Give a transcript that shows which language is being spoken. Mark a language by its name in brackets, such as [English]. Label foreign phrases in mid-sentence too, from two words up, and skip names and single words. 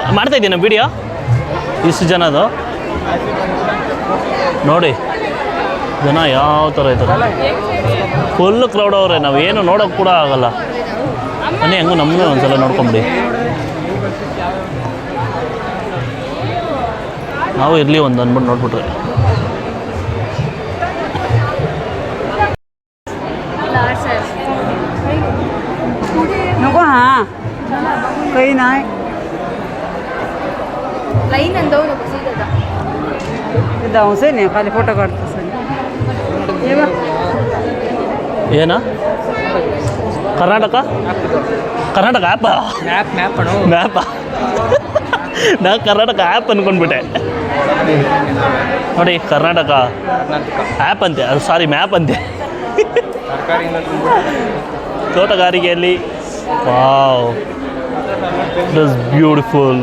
[Kannada] ಮಾಡ್ತಾಯಿದ್ದೀನಿ ವೀಡಿಯೋ, ಇಷ್ಟು ಜನದು ನೋಡಿ. ಜನ ಯಾವ ಥರ ಇದ್ದಾರೆ, [English] full crowd [Kannada] ಅವರೇ. ನಾವೇನು ನೋಡೋಕೆ ಕೂಡ ಆಗಲ್ಲ. ಬನ್ನಿ, ಹೆಂಗೂ ನಮ್ಮನ್ನೇ ಒಂದ್ಸಲ ನೋಡ್ಕೊಂಬಿಡಿ. ನಾವು ಇರಲಿ ಒಂದು ಅಂದ್ಬಿಟ್ಟು ನೋಡ್ಬಿಟ್ರೆ. [Marathi] नको हां काही नाही लाईन आणि जाऊ नको सीधा जा. जाऊसे नाही खाली फोटो काढतो हे बघ [Kannada] ಏನ ಕರ್ನಾಟಕ ಆ್ಯಪ ಮ್ಯಾಪ ನಾ ಕರ್ನಾಟಕ ಆ್ಯಪ್ ಅಂದ್ಕೊಂಡ್ಬಿಟ್ಟೆ ನೋಡಿ. ಕರ್ನಾಟಕ ಆ್ಯಪ್ ಅಂತೆ, ಅದು ಸಾರಿ ಮ್ಯಾಪ್ ಅಂತೆ. ತೋಟಗಾರಿಕೆಯಲ್ಲಿ [English] wow, it is beautiful.